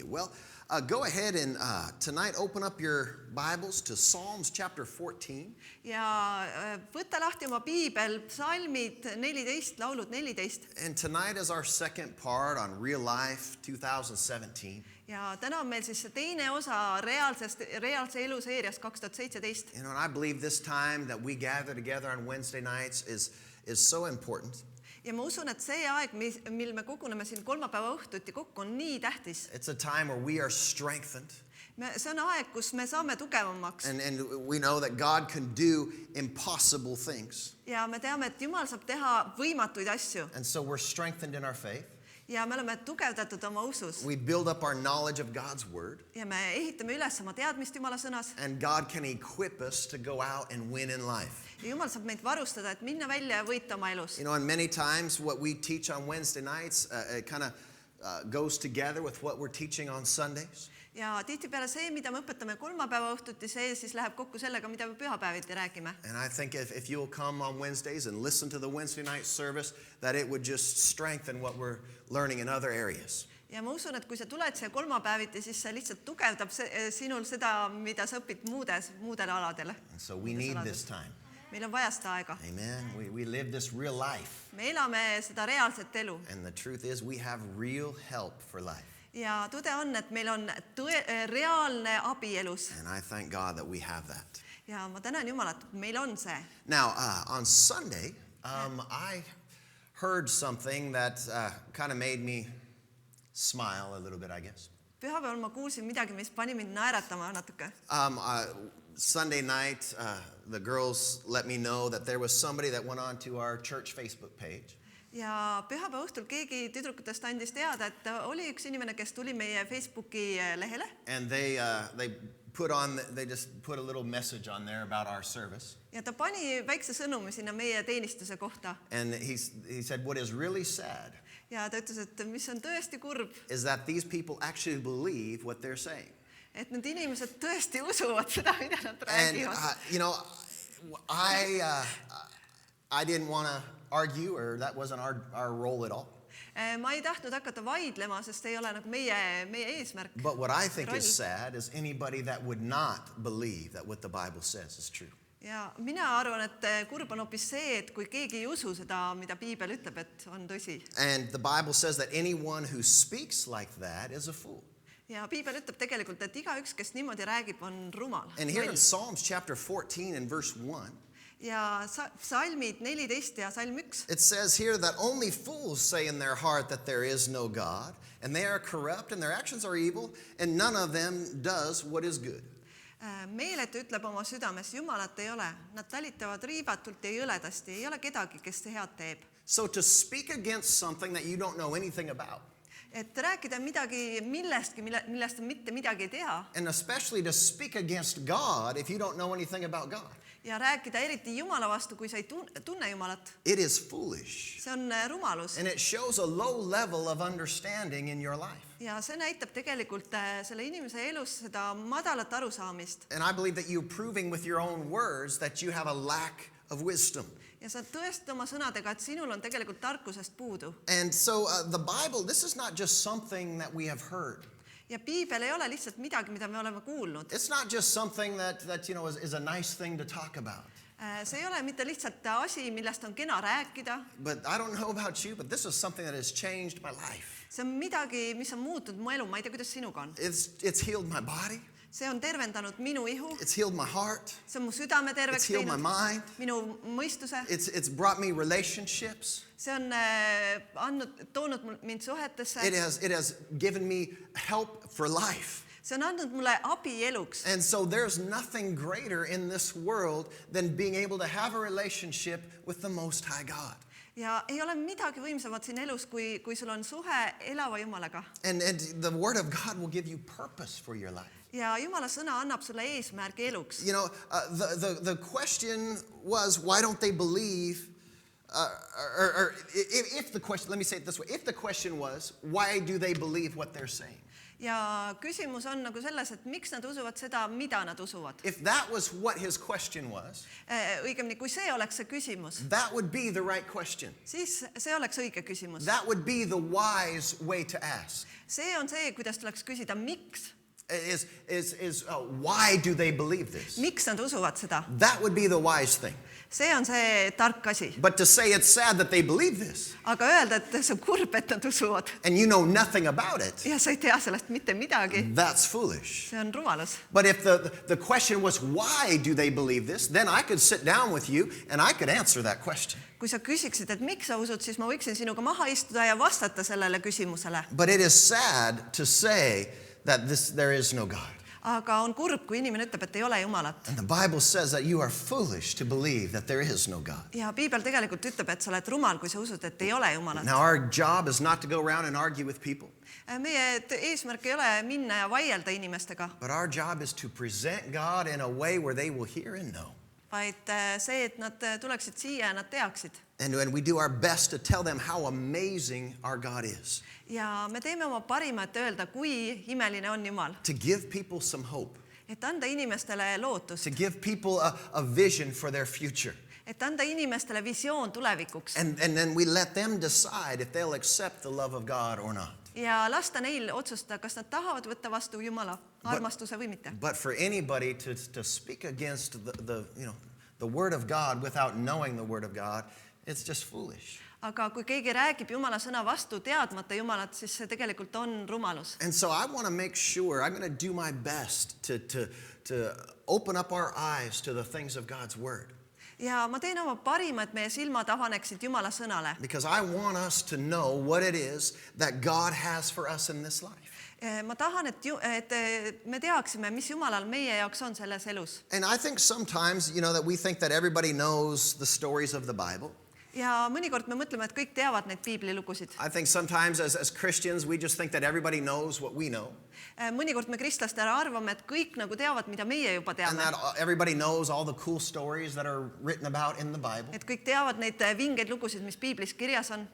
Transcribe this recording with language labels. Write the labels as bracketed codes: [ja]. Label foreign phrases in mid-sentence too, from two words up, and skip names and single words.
[en] Well, go ahead and tonight open up your Bibles to Psalms chapter 14. [et] Ja võta lahti oma piibel, psalmid 14, laulud 14. [en] And tonight is our second part on Real Life 2017. [et] Ja täna on meil siis see teine osa reaalse elu seerias 2017. [en] You know, and I believe this time that we gather together on Wednesday nights is so important. [et] Ja ma usun, et see aeg, mil me koguneme siin kolmapäeva õhtuti kokku, on nii tähtis. [en] It's a time where we are strengthened. [et] See on aeg, kus me saame tugevamaks. [en] And we know that God can do impossible things. [et] Ja me teame, et Jumal saab teha võimatuid asju. [en] And so we're strengthened in our faith. [et] Ja me oleme tugevdatud oma usus. [en] We build up our knowledge of God's word. [et] Ja me ehitame üles oma teadmist Jumala sõnas. [en] And God can equip us to go out and win in life. [et] Ja Jumal saab meid varustada, et minna välja ja võita oma elus. [en] You know, and many times what we teach on Wednesday nights it kind of goes together with what we're teaching on Sundays. [et] Ja tihtipeale see, mida me õpetame kolmapäeva õhtuti, see siis läheb kokku sellega, mida me pühapäeviti räägime. [en] And I think if you'll come on Wednesdays and listen to the Wednesday night service, that it would just strengthen what we're learning in other areas. [et] Ja ma usun, et kui sa tuled siia kolmapäeviti, siis see lihtsalt tugevdab sinul seda, mida sa õpid muudel aladel. [en] So we need this time. [et] Meil on vaja seda aega. [en] Amen. We live this real life. [et] Me elame seda reaalset elu. [en] And the truth is we have real help for life. [et] Ja tõde on, et meil on reaalne abi elus. [en] And I thank God that we have that. [et] Ja ma tänan Jumalat, et meil on see. [en] Now, on Sunday, I heard something that kind of made me smile a little bit, I guess. [et] Pühapäeval ma kuulsin midagi, mis pani mind naeratama natuke. [en] Sunday night, the girls let me know that there was somebody that went on to our church Facebook page. [et] Ja pühapäeva õhtul keegi tüdrukutest andis teada, et oli üks inimene, kes tuli meie Facebooki lehele. [en] And they just put a little message on there about our service. [et] Ja ta pani väikse sõnumi sinna meie teenistuse kohta. [en] And he said what is really sad. [et] Ja ta ütles, et mis on tõesti kurb. [en] Is that these people actually believe what they're saying. [et] Et need inimesed tõesti usuvad seda, mida nad räägivad. [en] And you know, I didn't want to argue, or that wasn't our role at all. [et] Ma ei tahtnud hakata vaidlema, sest ei ole nagu meie eesmärk. [en] But what I think is sad is anybody that would not believe that what the Bible says is true. [et] Ja mina arvan, et kurb on hoopis see, et kui keegi ei usu seda, mida Piibel ütleb, et on tõsi. [en] And the Bible says that anyone who speaks like that is a fool. [et] Ja Piibel ütleb tegelikult, et igaüks, kes niimoodi räägib, on rumal. [en] And here in Psalms chapter 14 and verse 1, [et] ja psalmid 14 ja psalm 1. [en] It says here that only fools say in their heart that there is no God, and they are corrupt, and their actions are evil, and none of them does what is good. [et] Meeletu ütleb oma südames, Jumalat ei ole. Nad talitavad riivatult ja jõledasti. Ei ole kedagi, kes head teeb. [en] So to speak against something that you don't know anything about. [et] Et rääkida midagi millestki, millest on mitte midagi ei tea. [en] And especially to speak against God if you don't know anything about God. [et] Ja rääkida eriti Jumala vastu, kui sa ei tunne Jumalat. [en] It is foolish. [et] See on rumalus. [en] And it shows a low level of understanding in your life. [et] Ja see näitab tegelikult selle inimese elus seda madalat arusaamist. [en] And I believe that you're proving with your own words that you have a lack of wisdom. [et] Ja sa tõestad oma sõnadega, et sinul on tegelikult tarkusest puudu. [en] And so the Bible, this is not just something that we have heard. [et] Ja Piibel ei ole lihtsalt midagi, mida me oleme kuulnud. [en] It's not just something that you know is a nice thing to talk about. [et] See ei ole mitte lihtsalt asi, millest on kena rääkida. [en] But I don't know about you, but this is something that has changed my life. [et] See on midagi, mis on muutunud mu elu. Ma ei tea, kuidas sinuga on. [en] It's healed my body. [et] See on tervendanud minu ihu. [en] It's healed my heart. [et] See on mu südame terveks teinud. [en] It's healed my mind. [et] Minu mõistuse. [en] It's brought me relationships. [et] See on toonud mind suhetesse. [en] It has given me help for life. [et] See on andnud mulle abi eluks. [en] And so there's nothing greater in this world than being able to have a relationship with the Most High God. [et] Ja ei ole midagi võimsamat siin elus, kui sul on suhe elava Jumalaga. [en] And the Word of God will give you purpose for your life. [et] Ja Jumala sõna annab sulle eesmärgi eluks. [en] You know, the question was, why don't they believe, or if the question, let me say it this way, if the question was, why do they believe what they're saying? [et] ja küsimus on nagu selles, et miks nad usuvad seda, mida nad usuvad. [en] If that was what his question was, [et] Õigemini, kui see oleks see küsimus, [en] that would be the right question. [et] siis see oleks õige küsimus. [en] That would be the wise way to ask. [et] See on see, kuidas tuleks küsida, miks? [en] Why do they believe this? [et] Miks nad usuvad seda? [en] That would be the wise thing. [et] See on see tark asi. [en] But to say it's sad that they believe this, [et] Aga öelda, et see on kurb, et nad usuvad [en] and you know nothing about it, [et] ja sa ei tea sellest mitte midagi, [en] that's foolish. [et] see on rumalus. [en] But if the question was, why do they believe this, then I could sit down with you and I could answer that question. [et] Kui sa küsiksid, et miks sa usud, siis ma võiksin sinuga maha istuda ja vastata sellele küsimusele. [en] But it is sad to say that there is no God. [et] Aga on kurb, kui inimene ütleb, et ei ole Jumalat. [en] And the Bible says that you are foolish to believe that there is no God. [et] Ja Piibel tegelikult ütleb, et sa oled rumal, kui sa usud, et ei ole Jumalat. [en] Now our job is not to go around and argue with people, [et] Meie eesmärk ei ole minna ja vaielda inimestega, [en] but our job is to present God in a way where they will hear and know. [et] vaid see, et nad tuleksid siia ja nad teaksid. [en] And when we do our best to tell them how amazing our God is, [et] Ja me teeme oma parima, et öelda, kui imeline on Jumal. [en] to give people some hope, [et] Et anda inimestele lootust, [en] to give people a vision for their future. [et] et anda inimestele visioon tulevikuks [en] And then we let them decide if they'll accept the love of God or not. [et] ja lasta neil otsustada, kas nad tahavad võtta vastu Jumala armastuse või mitte. [en] But for anybody to speak against the word of God without knowing the word of God, it's just foolish. [et] Aga kui keegi räägib Jumala sõna vastu teadmata Jumalat, siis see tegelikult on rumalus. [en] And so I want to make sure I'm going to do my best to open up our eyes to the things of God's word. [et] Ja ma teen oma parima, et meie silmad avaneksid Jumala sõnale. [en] Because I want us to know what it is that God has for us in this life. [et] Ma tahan, et me teaksime, mis Jumalal meie jaoks on selles elus. [en] And I think sometimes, that we think that everybody knows the stories of the Bible. [et] Ja mõnikord me mõtleme, et kõik teavad neid piiblilugusid. [en] I think sometimes as Christians, we just think that everybody knows what we know. [et] Mõnikord me kristlastena arvame, et kõik nagu teavad, mida meie juba [en] And [et] teame. [en] that everybody knows all the cool stories that are written about in the Bible. [et] Et kõik teavad neid vingeid lugusid, mis piiblis kirjas on.